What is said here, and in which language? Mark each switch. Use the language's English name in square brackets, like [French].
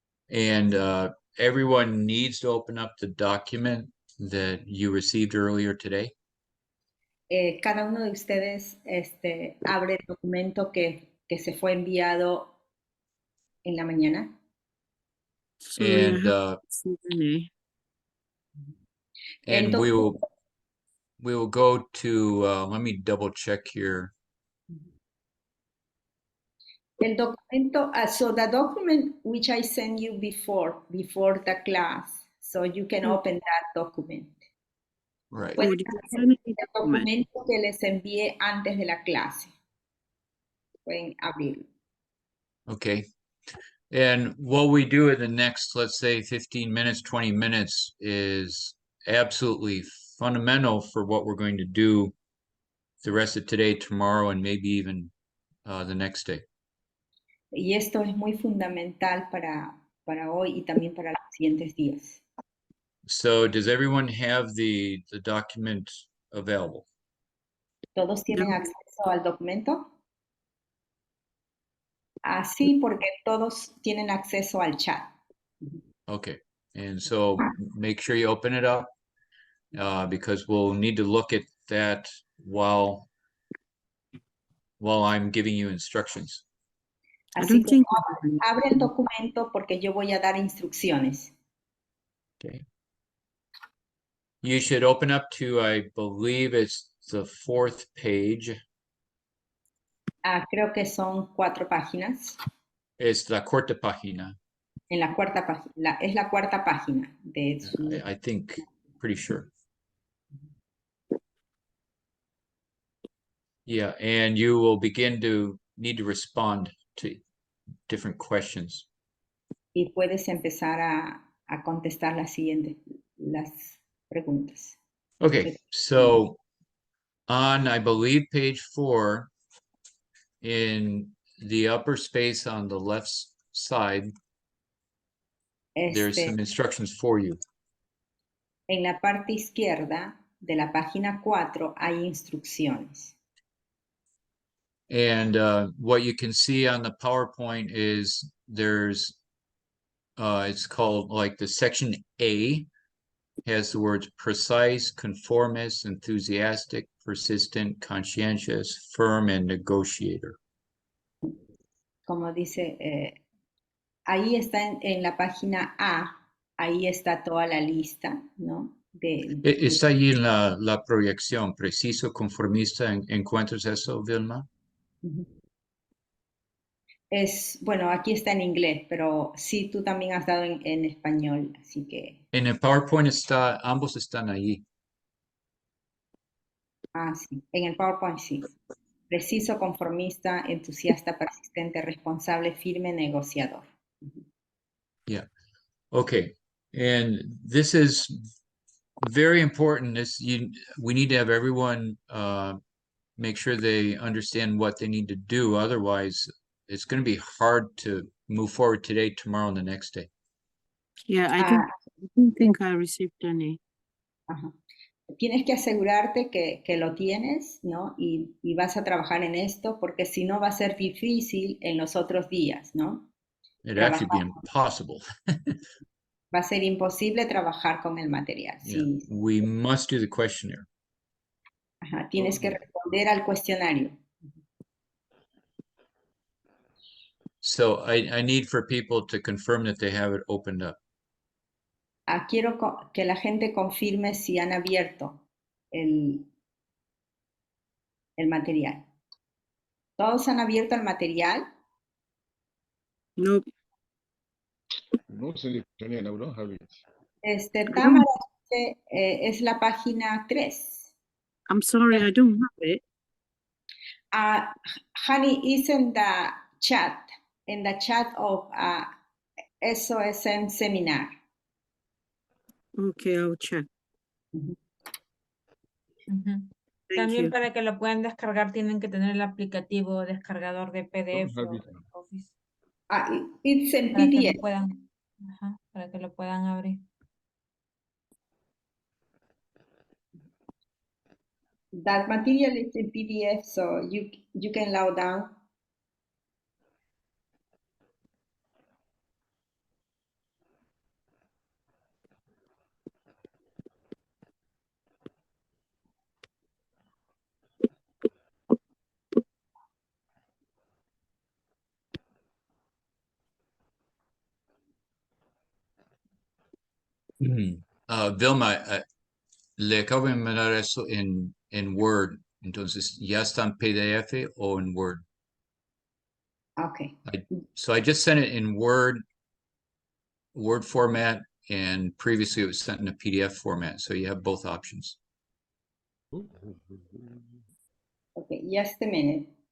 [English] And everyone needs to open up the document that you received earlier today. [Spanish] Cada uno de ustedes abre el documento que se fue enviado en la mañana. [English] And we will go to, let me double check here. [Spanish] El documento, [English] so the document which I sent you before the class, so you can open that document. Right. [Spanish] El documento que les envié antes de la clase. Pueden abrirlo. [English] Okay. And what we do in the next, let's say 15 minutes, 20 minutes is absolutely fundamental for what we're going to do the rest of today, tomorrow, and maybe even the next day. [Spanish] Y esto es muy fundamental para hoy y también para los siguientes días. [English] So does everyone have the document available? [Spanish] ¿Todos tienen acceso al documento? Sí, porque todos tienen acceso al chat. [English] Okay, and so make sure you open it up because we'll need to look at that while I'm giving you instructions. [Spanish] Así que abre el documento porque yo voy a dar instrucciones. [English] Okay. You should open up to, I believe it's the 4th page. [Spanish] Creo que son 4 páginas. Es la cuarta página. En la cuarta página, es la cuarta página de su... [English] I think, pretty sure. Yeah, and you will begin to need to respond to different questions. [Spanish] Y puedes empezar a contestar las preguntas. [English] Okay, so on, I believe, page 4, in the upper space on the left side, there's some instructions for you. [Spanish] En la parte izquierda de la página 4 hay instrucciones. [English] And what you can see on the PowerPoint is there's, it's called like the section A has the words precise, conformist, enthusiastic, persistent, conscientious, firm, and negotiator. [Spanish] Como dice, ahí está en la página A, ahí está toda la lista, ¿no? Está allí en la proyección, preciso, conformista. ¿Encuentras eso, Vilma? Bueno, aquí está en inglés, pero sí, tú también has dado en español, así que... En el PowerPoint ambos están allí. Sí, en el PowerPoint sí. Preciso, conformista, entusiasta, persistente, responsable, firme, negociador. [English] Yeah. Okay. And this is very important. We need to have everyone make sure they understand what they need to do. Otherwise, it's going to be hard to move forward today, tomorrow, and the next day. Yeah, I don't think I received any. [Spanish] Tienes que asegurarte que lo tienes, ¿no? Y vas a trabajar en esto, porque si no va a ser difícil en los otros días, ¿no? [English] It'd actually be impossible. [Spanish] Va a ser imposible trabajar con el material. [English] Yeah, [Spanish] sí. [English] we must do the questionnaire. [Spanish] Tienes que responder al cuestionario. [English] So I need for people to confirm that they have it opened up. [Spanish] Quiero que la gente confirme si han abierto el material. ¿Todos han abierto el material? No. [English] No, Seleccioné, I don't have it. [Spanish] Tamara es la página 3. [English] I'm sorry, I don't have it. Honey is in the chat of SOSM seminar. Okay, I'll check. [Spanish] También para que lo puedan descargar tienen que tener el aplicativo descargador de PDF o de Office. [English] It's in [Spanish] para [English] PDF. [Spanish] que puedan, para que lo puedan abrir. [English] That material is in PDF, so you can load down. [Spanish] Vilma, le acabo de mandar eso en Word. Entonces, ¿ya está en PDF o en Word? [English] Okay. So I just sent it in Word format, and previously it was sent in a PDF format. So you have both options. Okay, just a minute.